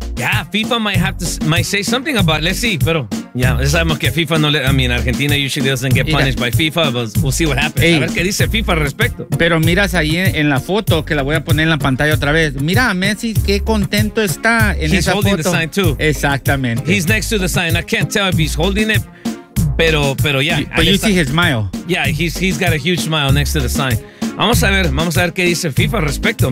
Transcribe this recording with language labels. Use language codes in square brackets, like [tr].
[en] Yeah, FIFA might say something about it. Let's see, pero... [es] Yeah, sabemos que FIFA no le... [en] I mean, Argentina usually doesn't get punished by FIFA, but we'll see what happens. [es] Ey, a ver qué dice FIFA al respecto. Pero miras ahí en la foto, que la voy a poner en la pantalla otra vez. Mira a Messi, qué contento está en [en] he's [es] esa foto. [en] He's holding the sign too. [es] Exactamente. [en] He's next to the sign. I can't tell if he's holding it, pero yeah. But you see his smile. Yeah, he's got a huge smile next to the sign. [es] Vamos a ver qué dice FIFA al respecto.